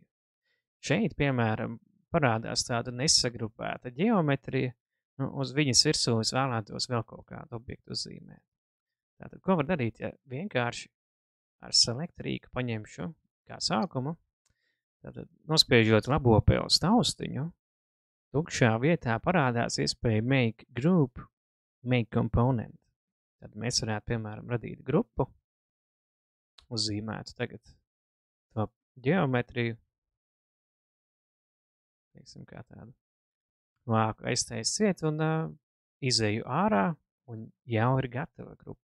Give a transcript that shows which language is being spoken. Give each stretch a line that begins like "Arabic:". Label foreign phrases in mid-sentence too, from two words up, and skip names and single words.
Latvian: Šeit, piemēram, parādās tāda nesagrupēta ģeometrija, uz viņas virsū es vēlētos vēl kaut kādu objektu uzzīmēt. Tātad, ko var darīt, ja vienkārši ar select rīku paņemšu kā sākumu, tātad nospiežot labo pels taustiņu, tukšā vietā parādās iespēja
English: make group, make component.
Latvian: Tad mēs varētu, piemēram, radīt grupu, uzzīmētu tagad to ģeometriju, teiksim, kā tādu vāku aiztaist ciet un izeju ārā un jau ir gatava grupa.